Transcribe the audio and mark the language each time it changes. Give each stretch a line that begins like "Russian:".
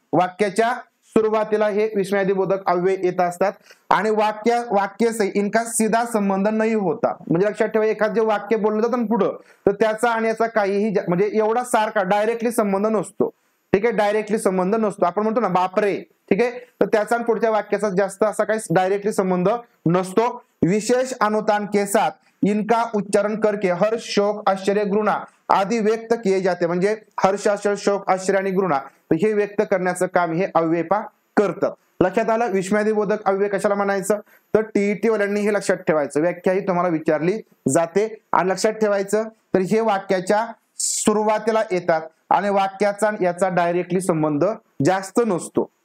Marathi: वाक्याच्या सुरुवातीला हे विस्मयादिबोधक अव्यय येत असतात आणि
Hindi: वाक्य से इनका सीधा संबंध नाही होता.
Marathi: म्हणजे लक्षात ठेवा, एखादं जे वाक्य बोललं जातं ना पुढं, तर त्याचा आणि याचा काहीही म्हणजे एवढा सारखा डायरेक्टली संबंध नसतो. ठीक आहे, डायरेक्टली संबंध नसतो. आपण म्हणतो ना बापरे, ठीक आहे, तर त्याचा आणि पुढच्या वाक्याचा जास्त असा काही डायरेक्टली संबंध नसतो.
Hindi: विशेष अनुतान के साथ इनका उच्चारण करके हर्ष, शोक, आश्चर्य, घृणा आदि व्यक्त किए जाते.
Marathi: म्हणजे हर्ष, आश्चर्य, शोक, आश्चर्य आणि घृणा हे व्यक्त करण्याचं काम हे अव्यय करतात. लक्षात आलं. विस्मयादिबोधक अव्यय कशाला म्हणायचं, तर टीईटी वाल्यांनी हे लक्षात ठेवायचं. व्याख्या ही तुम्हाला विचारली जाते आणि लक्षात ठेवायचं. तर हे वाक्याच्या सुरुवातीला येतात आणि वाक्याचा याचा डायरेक्टली संबंध जास्त नसतो.